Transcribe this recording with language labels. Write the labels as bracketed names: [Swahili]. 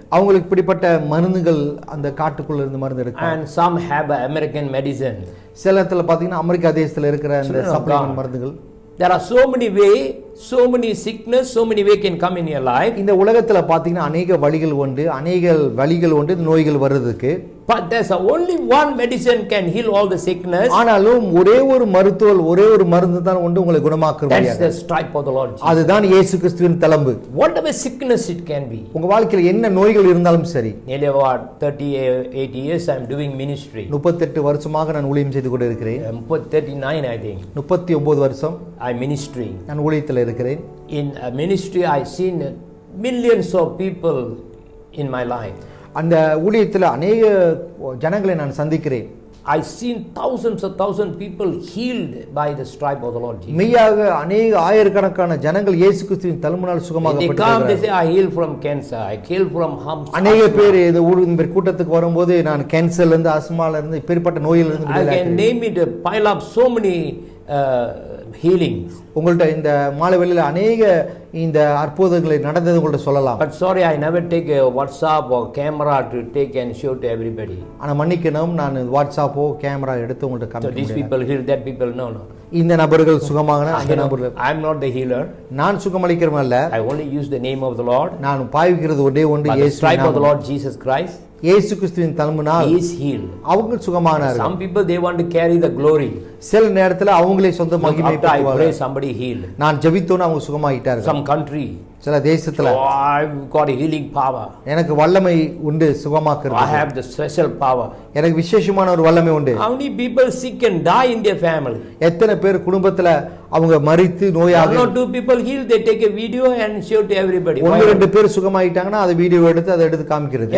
[Tamil] அவங்களுக்கு இப்படிப்பட்ட மருந்துகள் அந்த காட்டுக்குள்ள இருந்து மருந்து எடுக்கும். [English] And some have American medicine. [Tamil] சில இடத்துல பாத்தீங்கன்னா அமெரிக்கா தேசத்துல இருக்கிற அந்த சப்ளிமெண்ட் மருந்துகள். [English] There are so many way, so many sickness, so many way can come in your life. [Tamil] இந்த உலகத்துல பாத்தீங்கன்னா அநேக வழிகள் உண்டு, அநேக வழிகள் உண்டு நோய்கள் வர்றதுக்கு. [English] But there's only one medicine can heal all the sickness. [Tamil] ஆனாலும் ஒரே ஒரு மருந்து தான் உண்டு உங்களை குணமாக்குற முடியாது. [English] That's the stripe of the Lord Jesus. [Tamil] அதுதான் இயேசு கிறிஸ்துவின் தழும்பு. [English] Whatever sickness it can be. [Tamil] உங்க வாழ்க்கையில என்ன நோய்கள் இருந்தாலும் சரி. [English] Nearly about 38 years I'm doing ministry. [Tamil] 38 வருஷமாக நான் ஊழியம் செய்து கொண்டு இருக்கிறேன். [English] 39 I think. [Tamil] 39 வருஷம் [English] I'm ministering. [Tamil] நான் ஊழியத்தில் இருக்கிறேன். [English] In a ministry I seen millions of people in my life. [Tamil] அந்த ஊழியத்தில் அநேக ஜனங்களை நான் சந்திக்கிறேன். [English] I seen thousands people healed by the stripe of the Lord Jesus. [Tamil] மெய்யாக அநேக ஆயிரக்கணக்கான ஜனங்கள் இயேசு கிறிஸ்துவின் தழும்பினால் சுகமாக்கப்பட்டார்கள். [English] They say I heal from cancer, I heal from humps. [Tamil] அநேக பேர் இந்த கூட்டத்துக்கு வரும்போது நான் கேன்சர்ல இருந்து ஆஸ்மால இருந்து இப்படிப்பட்ட நோயில இருந்து [English] I can name it, pile up so many healings. [Tamil] உங்கள்ட்ட இந்த மாலை வேளையில அநேக இந்த அற்புதங்களை நடந்தது உங்கள்ட்ட சொல்லலாம். [English] But sorry, I never take a WhatsApp or camera to take and show to everybody. [Tamil] ஆனா மன்னிக்கணும், நான் வாட்ஸ்அப்போ கேமரா எடுத்து உங்கள்ட்ட [English] So [Tamil] காமிக்க [English] these [Tamil] முடியாது. [English] people heal, that people no. [Tamil] இந்த நபர்கள் சுகமாகன அந்த நபர்கள். [English] I am not the healer. [Tamil] நான் சுகமளிக்கிறவன் அல்ல. [English] I only use the name of the Lord. [Tamil] நான் பாவிக்கிறது ஒன்றே ஒன்று [English] By the [Tamil] இயேசு [English] stripe of the [Tamil] நாமம். [English] Lord Jesus Christ, [Tamil] இயேசு கிறிஸ்துவின் தழும்பினால் [English] he is healed. [Tamil] அவங்க சுகமானார்கள். [English] Some people they want to carry the glory. [Tamil] சில நேரத்துல அவங்களே சொந்த மகிமை [English] After I pray, [Tamil] பெறுவார்கள். [English] somebody healed. [Tamil] நான் ஜெபித்தோன்னு அவங்க சுகமாயிட்டார்கள். [English] Some country, [Tamil] சில தேசத்துல [English] oh, I've got a healing power. [Tamil] எனக்கு வல்லமை உண்டு [English] I [Tamil] சுகமாக்குறது. [English] have the special power. [Tamil] எனக்கு விசேஷமான ஒரு வல்லமை உண்டு. [English] How many people sick and die in their family? [Tamil] எத்தனை பேர் குடும்பத்துல அவங்க மரித்து நோயாக [English] One or two people healed, they take a video and show to everybody. [Tamil] ஒன்று ரெண்டு பேர் சுகமாயிட்டாங்கன்னா அதை வீடியோ எடுத்து அதை எடுத்து காமிக்கிறது.